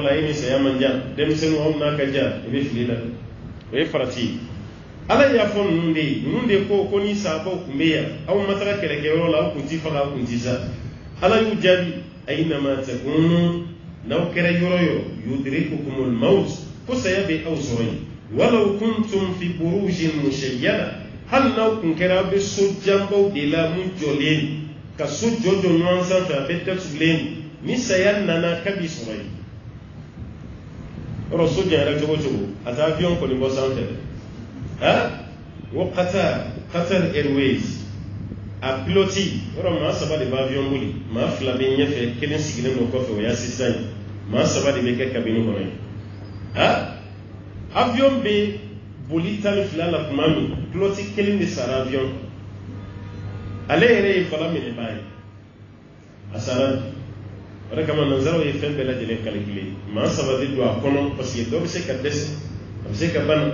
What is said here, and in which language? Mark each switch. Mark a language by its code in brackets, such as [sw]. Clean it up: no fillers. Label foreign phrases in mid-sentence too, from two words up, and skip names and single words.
[bm] la e ni saya man jan denmisɛnninw aw n'a ka jan i bɛ fili la o ye farati ye ala y'a fɔ ninnu de ye ninnu de ko ni sahabaw tun bɛ yan aw ma taga kɛlɛkɛyɔrɔ la aw kun ti faga aw kun ti sa ala y'u jaabi [ar] أينما تكونوا [bm] n'aw kɛra yɔrɔ yɔrɔ [ar] يدرككم الموت [bm] ko saya bɛ aw sɔrɔ yen [ar] ولو كنتم في بروج مشيدة [bm] hali n'aw kun kɛra aw bɛ so janbaw de la mun jɔlen ka so jɔ ɲɔgɔn sanfɛ a bɛ datugulen ni saya nana k'a b'i sɔrɔ yen ro soja yɛrɛ cogo cogo a taa avion kɔni bɔ sanfɛ wo Qatar Airways a piloti yɔrɔ maa 3 de bɛ avion boli maa 2 bɛ ɲɛfɛ kelen sigilen don kɔfɛ o ye assistant ye maa 3 de bɛ kɛ cabine kɔnɔ ye avion bɛ boli 12 la tuma min piloti kelen de sara avion ale yɛrɛ ye fala minɛ baa ye a sara o de kama nanzaraw ye fɛn bɛɛ lajɛlen calculer maa 3 de don a kɔnɔ parce que dɔ bɛ se ka dɛsɛ a bɛ se ka bana